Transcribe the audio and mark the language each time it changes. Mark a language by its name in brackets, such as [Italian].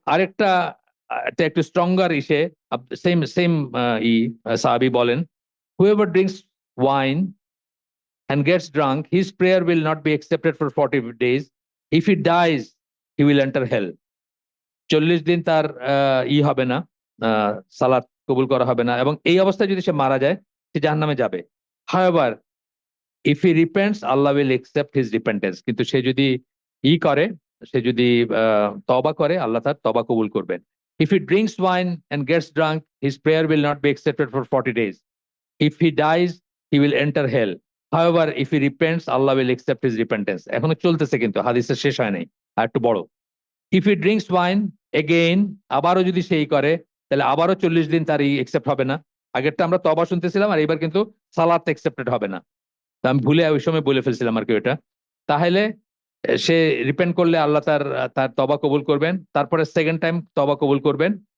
[Bangla] আরেকটা, এটা একটু স্ট্রঙ্গার ইসে, সেম সেম সাহাবী বলেন, [English] Whoever drinks wine and gets drunk, his prayer will not be accepted for 40 days. If he dies, he will enter hell. [Bangla] 40 দিন তার হবে না, সালাত কবুল করা হবে না, এবং এই অবস্থায় যদি সে মারা যায়, সে জাহান্নামে যাবে। [English] However, if he repents, Allah will accept his repentance. [Bangla] কিন্তু সে যদি করে, সে যদি তওবা করে, আল্লাহ তার তওবা কবুল করবেন। [English] If he drinks wine and gets drunk, his prayer will not be accepted for 40 days. If he dies, he will enter hell. However, if he repents, Allah will accept his repentance. [Bangla] এখনো চলতেছে, কিন্তু হাদিসের শেষ হয় নাই, আর একটু বড়। [English] If he drinks wine again, [Bangla] আবারও যদি সেই করে, তাহলে আবারও 40 দিন তার একসেপ্ট হবে না। আগেরটা আমরা তওবা শুনতেছিলাম, আর এবার কিন্তু সালাত একসেপ্টেড হবে না। তা আমি ভুলে ওই সময় বলে ফেলছিলাম আর কি ওটা। তাহলে সে রিপেন্ট করলে আল্লাহ তার তার তওবা কবুল করবেন, তারপরে সেকেন্ড টাইম তওবা কবুল করবেন।